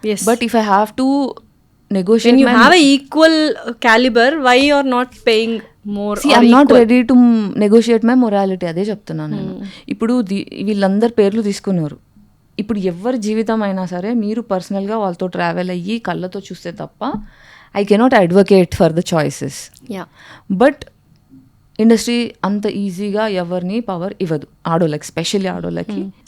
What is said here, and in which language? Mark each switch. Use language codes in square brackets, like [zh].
[en] But if I have to negotiate, you have a equal caliber, why you are not paying more? See, I'm not ready to negotiate my morality. [te] అదే చెప్తున్నాను నేను. ఇప్పుడు వీళ్ళందరు పేర్లు తీసుకున్నారు. ఇప్పుడు ఎవరి జీవితం అయినా సరే మీరు పర్సనల్గా వాళ్ళతో ట్రావెల్ అయ్యి కళ్ళతో చూస్తే తప్ప [en] I cannot advocate for the choices. [te] But industry అంత ఈజీగా ఎవరిని పవర్ ఇవ్వదు ఆడోళ్ళకి, స్పెషల్లీ ఆడోళ్ళకి.